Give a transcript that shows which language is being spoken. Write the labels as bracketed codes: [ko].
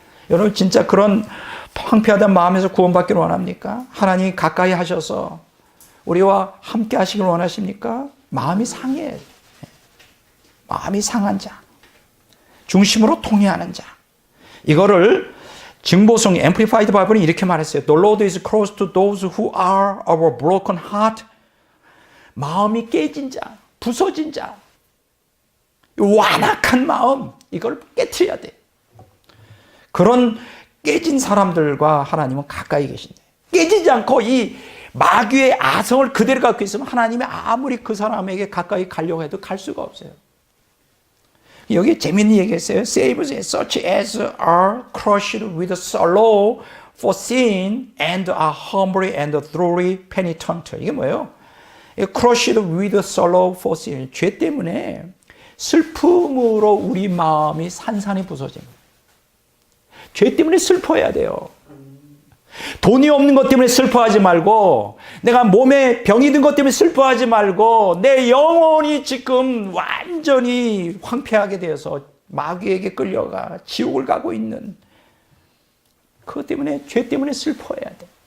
[ko] 여러분 진짜 그런 황폐하던 마음에서 구원받기를 원합니까? 하나님이 가까이 하셔서 우리와 함께 하시길 원하십니까? 마음이 상해. 마음이 상한 자. 중심으로 통회하는 자. 이거를 증보성 Amplified Bible은 이렇게 말했어요. [en] The Lord is close to those who are of a broken heart. [ko] 마음이 깨진 자, 부서진 자, 완악한 마음, 이걸 깨트려야 돼. 그런 깨진 사람들과 하나님은 가까이 계신다. 깨지지 않고 이 마귀의 아성을 그대로 갖고 있으면 하나님이 아무리 그 사람에게 가까이 가려고 해도 갈 수가 없어요. 여기 재밌는 얘기했어요. [en] Saves such as are crushed with sorrow for sin and are humbly and thoroughly penitent. [ko] 이게 뭐예요? [en] Crushed with sorrow for sin. [ko] 죄 때문에 슬픔으로 우리 마음이 산산이 부서집니다. 죄 때문에 슬퍼해야 돼요. 돈이 없는 것 때문에 슬퍼하지 말고, 내가 몸에 병이 든 것 때문에 슬퍼하지 말고, 내 영혼이 지금 완전히 황폐하게 되어서 마귀에게 끌려가 지옥을 가고 있는 그것 때문에, 죄 때문에 슬퍼해야 돼.